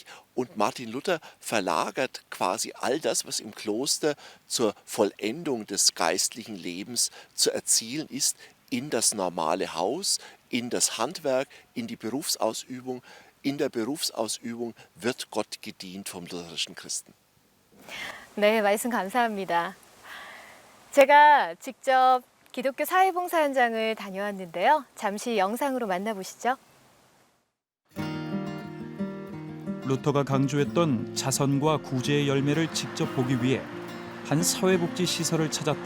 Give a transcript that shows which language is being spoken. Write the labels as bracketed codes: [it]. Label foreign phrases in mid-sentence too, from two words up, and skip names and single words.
[de] Und Martin Luther verlagert quasi all das, was im Kloster zur Vollendung des geistlichen Lebens zu erzielen ist, in das normale Haus, in das Handwerk, in die Berufsausübung. In der Berufsausübung wird Gott gedient vom lutherischen Christen. [ko] 네, 말씀 감사합니다. 제가 직접 기독교 사회봉사 현장을 다녀왔는데요. 잠시 영상으로 만나보시죠. 루터가 강조했던 자선과 구제의 열매를 직접 보기 위해 한 사회복지 시설을 찾았다.